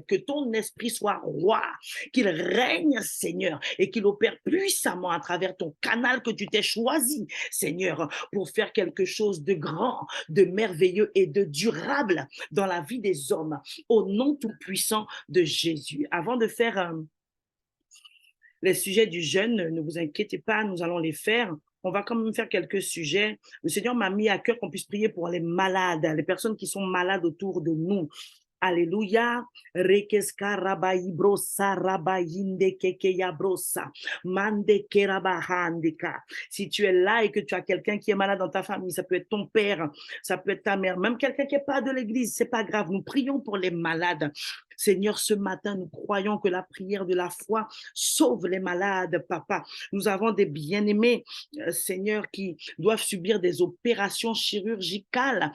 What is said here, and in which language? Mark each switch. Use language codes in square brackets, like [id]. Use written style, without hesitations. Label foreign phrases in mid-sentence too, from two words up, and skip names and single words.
[fr] Que ton esprit soit roi, qu'il règne, Seigneur, et qu'il opère puissamment à travers ton canal que tu t'es choisi, Seigneur, pour faire quelque chose de grand, de merveilleux et de durable dans la vie des hommes, au nom tout-puissant de Jésus. Avant de faire les sujets du jeûne, ne vous inquiétez pas, nous allons les faire. On va quand même faire quelques sujets. Le Seigneur m'a mis à cœur qu'on puisse prier pour les malades, les personnes qui sont malades autour de nous. Alléluia. Rekeska rabai brosa rabayinde kekeya brosa. Mande kerabahandika. Si tu es là et que tu as quelqu'un qui est malade dans ta famille, ça peut être ton père, ça peut être ta mère, même quelqu'un qui n'est pas de l'église, c'est pas grave. Nous prions pour les malades. Seigneur, ce matin, nous croyons que la prière de la foi sauve les malades, papa. Nous avons des bien-aimés, Seigneur, qui doivent subir des opérations chirurgicales.